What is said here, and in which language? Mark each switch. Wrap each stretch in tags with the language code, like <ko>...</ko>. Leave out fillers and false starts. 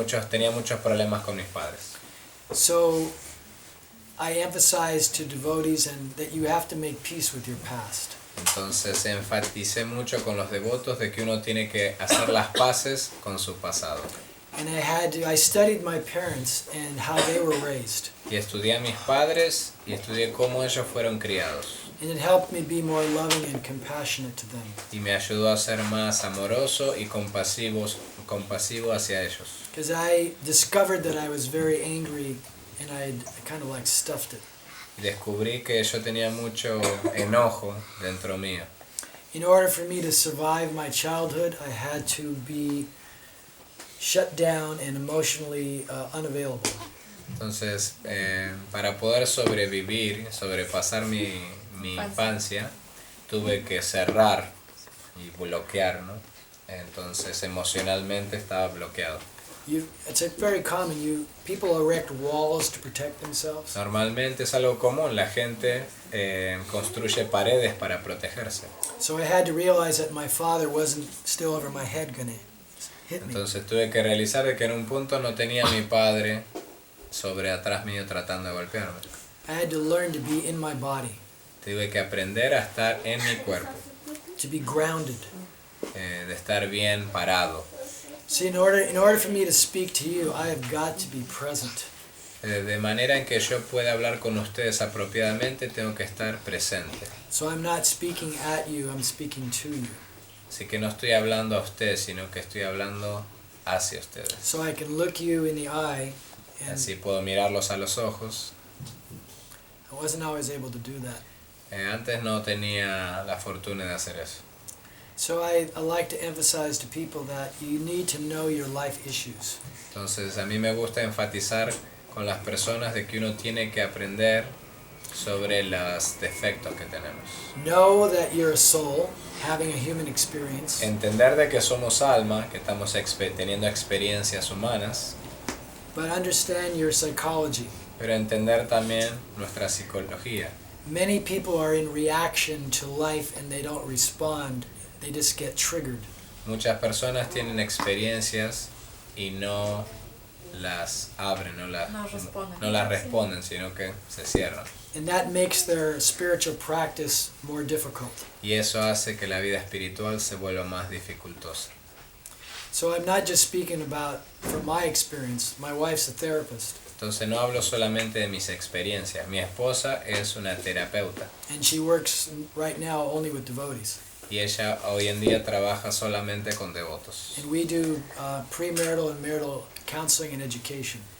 <es>tenía muchos problemas con mis padres.</es> <en>So I emphasized to devotees and that you have to make peace with your past.</en> <es>Entonces enfaticé mucho con los devotos de que uno tiene que hacer las paces con su pasado.</es> <en>And I studied my parents and how they were raised.</en> <es>Y estudié a mis padres y estudié cómo ellos fueron criados.</es> <en>And it helped me be more loving and compassionate to them.</en> <es>Y me ayudó a ser más amoroso y compasivo hacia ellos.</es> <en>Because I discovered that I was very angry and I kind of like stuffed it.</en> <es>Y descubrí que yo tenía mucho enojo dentro mío.</es> <en>In order for me to survive my childhood, I had to be shut down and emotionally unavailable.</en> <es>Entonces, para poder sobrepasar mi infancia, tuve que cerrar y bloquear, ¿no? Entonces, emocionalmente estaba bloqueado.</es> <en>It's very common. People erect walls to protect themselves.</en> <es>Normalmente es algo común, la gente construye paredes para protegerse.</es> <en>So I had to realize that my father wasn't still over my head gonna hit me.</en> <es>Entonces tuve que realizar de que en un punto no tenía a mi padre sobre atrás mío tratando de golpearme.</es> <en>I had to learn to be in my body,</en> <es>Tuve que aprender a estar en mi cuerpo,</es> <en>to be grounded.</en> <es>de estar bien parado.</es> <en>See, in order for me to speak to you, I have got to be present.</en> <es>De manera en que yo pueda hablar con ustedes apropiadamente, tengo que estar presente.</es> <en>So I'm not speaking at you, I'm speaking to you.</en> <es>Así que no estoy hablando a ustedes, sino que estoy hablando hacia ustedes.</es> <en>So I can look you in the eye, and</en> <es>Así puedo mirarlos a los ojos.</es> <en>I wasn't always able to do that.</en> <es>Antes no tenía la fortuna de hacer eso.</es> <en>So I like to emphasize to people that you need to know your life issues.</en> <es>Entonces a mí me gusta enfatizar con las personas de que uno tiene que aprender sobre los defectos que tenemos.</es> <en>Know that you're a soul having a human experience,</en> <es>Entender de que somos alma, que estamos teniendo experiencias humanas,</es> <en>but understand your psychology.</en> <es>pero entender también nuestra psicología.</es> <en>Many people are in reaction to life and they don't respond, they just get triggered.</en> <es>Muchas personas tienen experiencias y no las abren, no las responden, sino que se cierran.</es> <en>And that makes their spiritual practice more difficult.</en> <es>Y eso hace que la vida espiritual se vuelva más dificultosa.</es> <en>So I'm not just speaking about from my experience. My wife's a therapist,</en> <es>Entonces no hablo solamente de mis experiencias. Mi esposa es una terapeuta</es> <en>and she works right now only with devotees.</en> <es>y ella hoy en día trabaja solamente con devotos.</es> <en>And we do premarital and marital counseling and education.</en>